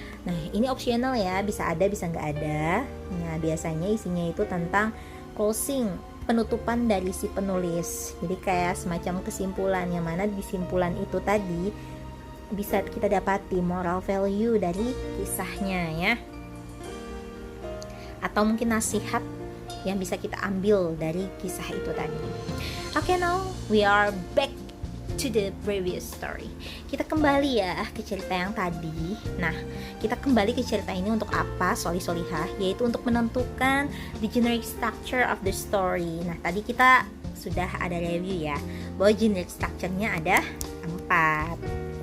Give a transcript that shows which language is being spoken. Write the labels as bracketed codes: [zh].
[id] Nah, ini optional ya, bisa ada bisa nggak ada. Nah, biasanya isinya itu tentang closing, penutupan dari si penulis. Jadi kayak semacam kesimpulan, yang mana di simpulan itu tadi bisa kita dapati moral value dari kisahnya ya, atau mungkin nasihat yang bisa kita ambil dari kisah itu tadi. [en] Okay, now we are back to the previous story. [id] Kita kembali ya ke cerita yang tadi. Nah, kita kembali ke cerita ini untuk apa, solihah, yaitu untuk menentukan [en] the generic structure of the story. [id] Nah, tadi kita sudah ada review ya, bahwa generic structure-nya ada 4.